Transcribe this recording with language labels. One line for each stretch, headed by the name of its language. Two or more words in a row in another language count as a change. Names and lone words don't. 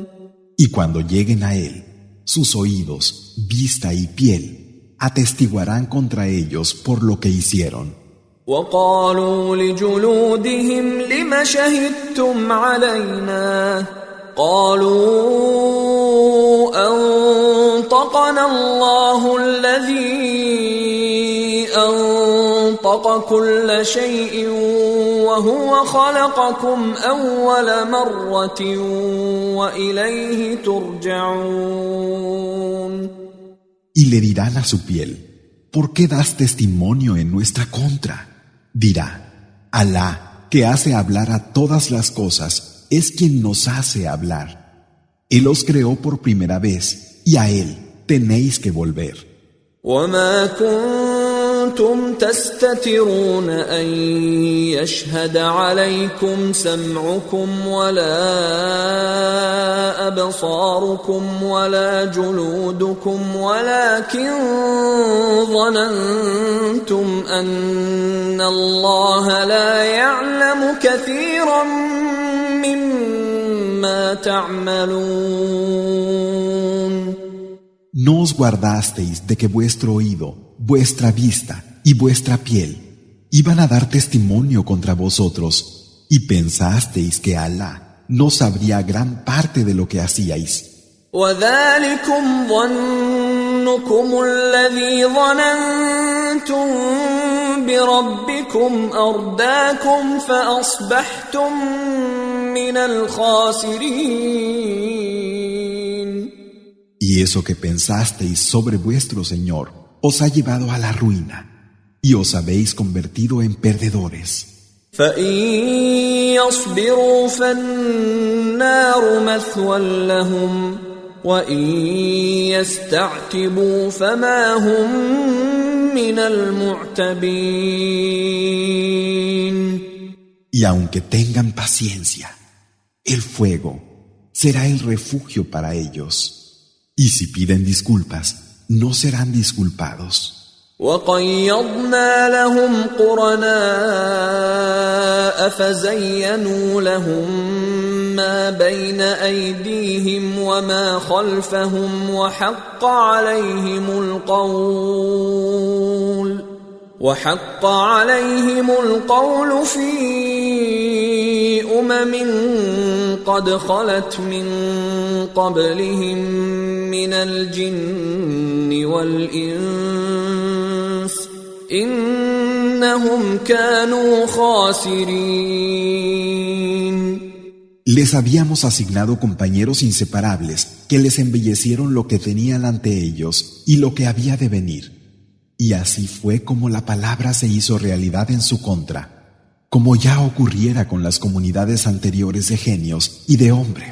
Spanish: Y cuando lleguen a él, sus oídos, vista y piel atestiguarán contra ellos por lo que hicieron.
Arabic: وقالوا لجلودهم لم شهدتم علينا قالوا أنطقنا الله الذي أنطق كل شيء وهو خلقكم أول مرة وإليه ترجعون.
Spanish: Y le dirán a su piel: ¿por qué das testimonio en nuestra contra? Dirá: Alá, que hace hablar a todas las cosas, es quien nos hace hablar. Él os creó por primera vez y a él tenéis que volver.
Arabic: وما كنتم تستترون أن يشهد عليكم سمعكم ولا أبصاركم ولا جلودكم ولكن ظننتم أن الله لا يعلم كثيرا مما تعملون.
Spanish: No os guardasteis de que vuestro oído, vuestra vista y vuestra piel iban a dar testimonio contra vosotros, y pensasteis que Alá no sabría gran parte de lo que hacíais.
Arabic: وذلكم ظنكم الذي ظننتم بربكم أرداكم فأصبحتم من الخاسرين.
Spanish: Y eso que pensasteis sobre vuestro Señor os ha llevado a la ruina, y os habéis convertido en perdedores.
Arabic: فإن يصبروا فالنار مثوى لهم وإن يستعتبوا فما هم من المعتبين.
Spanish: Y aunque tengan paciencia, el fuego será el refugio para ellos. Y si piden disculpas, no serán disculpados.
Arabic: وقيضنا لهم قرناء فزينوا لهم ما بين أيديهم وما خلفهم وحق عليهم القول في قد خلت من قبلهم من الجن والإنس إنهم كانوا خاسرين.
Spanish: Les habíamos asignado compañeros inseparables que les embellecieron lo que tenían ante ellos y lo que había de venir. Y así fue como la palabra se hizo realidad en su contra, como ya ocurriera con las comunidades anteriores de genios y de hombres.